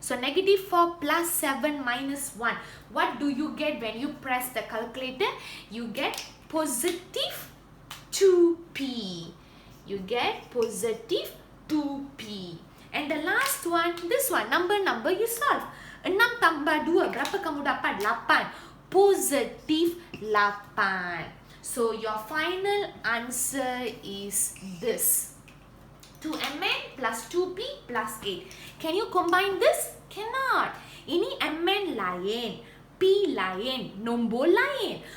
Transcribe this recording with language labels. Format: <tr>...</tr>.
<en>So negative 4 plus 7 minus 1. What do you get when you press the calculator? You get positive 2p. You get positive 2p. And the last one, this one, number you solve.</en> <ms>6 tambah 2, berapa kamu dapat?</ms> <en>8. Positive 8. So your final answer is this. 2mn plus 2p plus 8. Can you combine this? Cannot.</en> <ms>Ini mn lain, p lain, nombor lain.</ms>